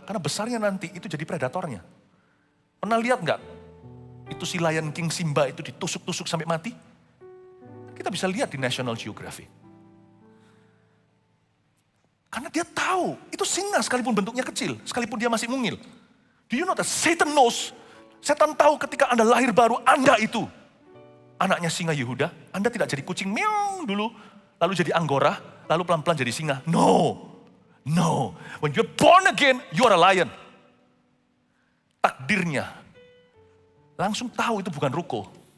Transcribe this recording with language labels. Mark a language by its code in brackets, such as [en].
[id] Karena besarnya nanti itu jadi predatornya. Pernah lihat nggak? Itu si Lion King Simba itu ditusuk-tusuk sampai mati. Kita bisa lihat di National Geographic. Karena dia tahu, itu singa sekalipun bentuknya kecil, sekalipun dia masih mungil. [en] Do you know that Satan knows? [id] Setan tahu ketika Anda lahir baru, Anda itu anaknya singa Yehuda. Anda tidak jadi kucing meong dulu, lalu jadi anggora, lalu pelan-pelan jadi singa. No. [en] When you're born again, you are a lion. [id] Takdirnya, langsung tahu itu bukan ruko.